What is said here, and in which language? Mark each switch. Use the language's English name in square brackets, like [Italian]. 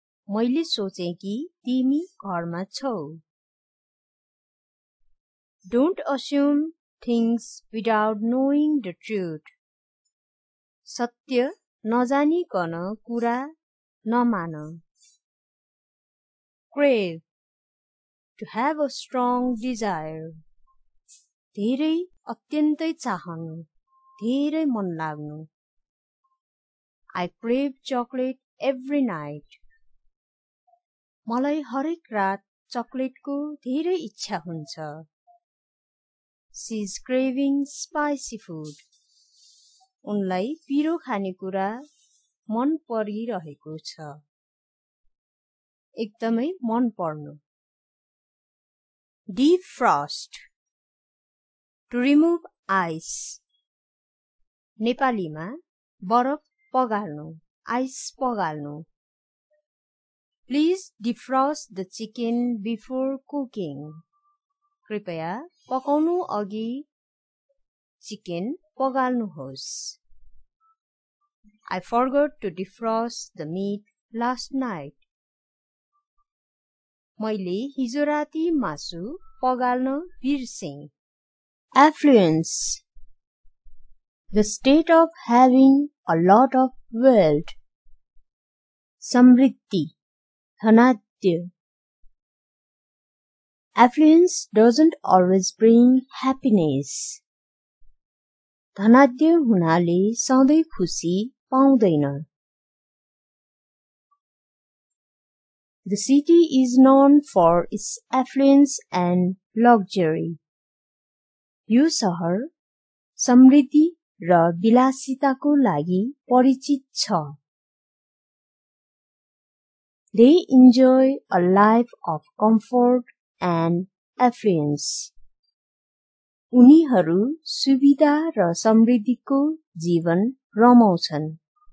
[Nepali] मैले सोचे कि तिमी घरमा छौ. [English] Don't assume things without knowing the truth. [Nepali] सत्य नजानिकन कुरा नमान. Crave. [English] To have a strong desire. [Nepali] धेरै अत्यन्तै चाहनु, धेरै मन लाग्नु. [English] I crave chocolate every night. [Nepali] मलाई हरेक रात चकलेटको धेरै इच्छा हुन्छ. [English] She is craving spicy food. [Nepali] उनलाई पिरो खानेकुरा मन परिरहेको छ. एकदमै मन पर्नु. Defrost. [English] To remove ice. [Nepali] नेपालीमा बरफ पगाल्नु, ice पगाल्नु. [English] Please defrost the chicken before cooking. [Nepali] कृपया पकाउनु अघि chicken पगाल्नुहोस्. [English] I forgot to defrost the meat last night. [Nepali] मैले हिजो राति मासु पगाल्न बिर्सेँ. [English] Affluence. The state of having a lot of wealth. [Nepali] समृद्धि, धनाढ्य. [English] Affluence doesn't always bring happiness. [Nepali] धनाढ्य हुनाले सधैँ खुसी पाउँदैन. [English] The city is known for its affluence and luxury. [Nepali] यो सहर समृद्धि र विलासिताको लागि परिचित छ। [English] They enjoy a life of comfort and affluence. [Nepali] उनीहरू सुविधा र समृद्धिको जीवन रमाउँछन्।